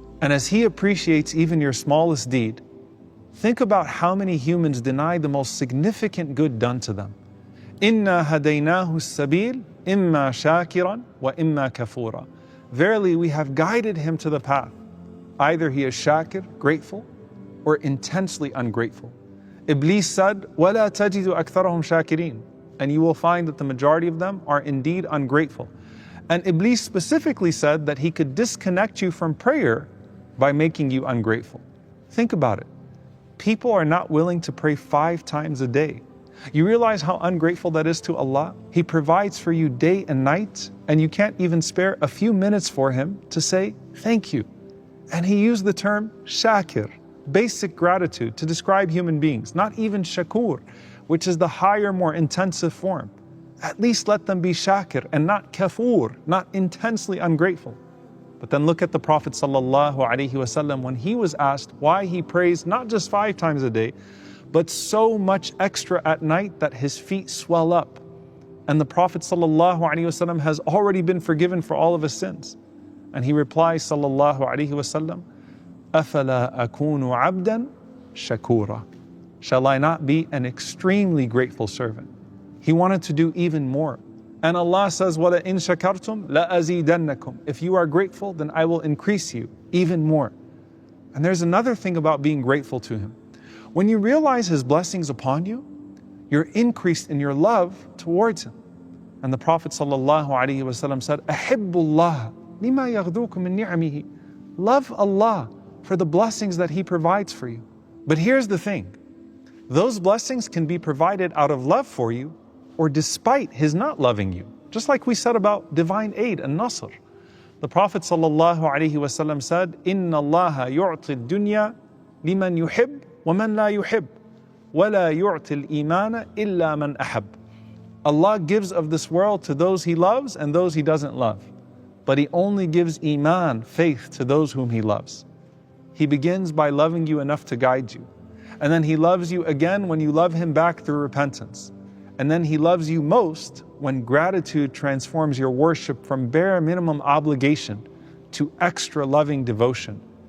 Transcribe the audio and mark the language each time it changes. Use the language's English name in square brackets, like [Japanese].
[English] And as He appreciates even your smallest deed, think about how many humans deny the most significant good done to them. [Arabic] Inna hadaynahu as-sabil, إِمَّا شَاكِرًا وَإِمَّا كَفُورًا. [English] Verily, we have guided him to the path. Either he is shakir, grateful, or intensely ungrateful. Iblis said, [Arabic] وَلَا تَجِدُ أَكْثَرَهُمْ شَاكِرِينَ. [English] And you will find that the majority of them are indeed ungrateful. And Iblis specifically said that he could disconnect you from prayer by making you ungrateful. Think about it. People are not willing to pray 5 times a day. You realize how ungrateful that is to Allah? He provides for you day and night, and you can't even spare a few minutes for Him to say thank you. And He used the term shakir, basic gratitude, to describe human beings, not even shakur, which is the higher, more intensive form. At least let them be shakir and not kafur, not intensely ungrateful. But then look at the Prophet ﷺ when he was asked why he prays not just 5 times a day, but so much extra at night that his feet swell up. And the Prophet ﷺ has already been forgiven for all of his sins. And he replies ﷺ, [Arabic] أَفَلَا أَكُونُ عَبْدًا شَكُورًا. [English] Shall I not be an extremely grateful servant? He wanted to do even more. And Allah says, [Arabic] وَلَئِن شَكَرْتُمْ لَأَزِيدَنَّكُمْ. [English] If you are grateful, then I will increase you even more. And there's another thing about being grateful to Him. When you realize His blessings upon you, you're increased in your love towards Him. And the Prophet ﷺ said, [Arabic] أَحِبُّ اللَّهَ لِمَا يَغْدُوكُم مِّن نِعَمِهِ. [English] Love Allah for the blessings that He provides for you. But here's the thing. Those blessings can be provided out of love for you or despite His not loving you. Just like we said about divine aid and nasr. The Prophet ﷺ said, [Arabic] إِنَّ اللَّهَ يُعْطِي الدُّنْيَا لِمَنْ يُحِبْ وَمَنْ لَا يُحِبْ وَلَا يُعْطِي الْإِيمَانَ إِلَّا مَنْ أَحَبْ. [English] Allah gives of this world to those He loves and those He doesn't love. But He only gives iman, faith, to those whom He loves. He begins by loving you enough to guide you. And then He loves you again when you love Him back through repentance. And then He loves you most when gratitude transforms your worship from bare minimum obligation to extra loving devotion.